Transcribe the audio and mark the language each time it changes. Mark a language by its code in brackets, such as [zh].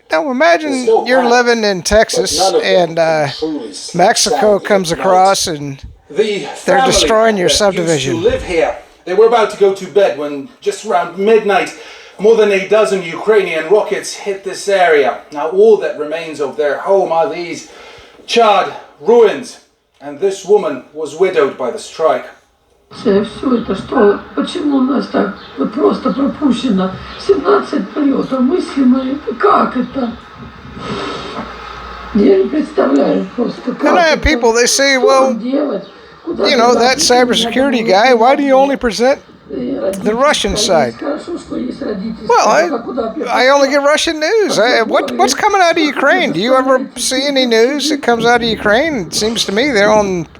[en] Now imagine you're living in Texas and Mexico comes across and they're destroying your subdivision. Used to live here. They were about to go to bed when, just around midnight, more than a dozen Ukrainian rockets hit this area. Now all that remains of their home are these charred ruins, and this woman was widowed by the strike. [ru] Все это что, почему у нас так вот просто пропущено 17 полетов, мыслимо, как это? Я не представляю просто, как [en] And I have people, they say, well, that cybersecurity guy, why do you only present the Russian side? Well, I only get Russian news. What's coming out of Ukraine? Do you ever see any news that comes out of Ukraine? It seems to me they're on...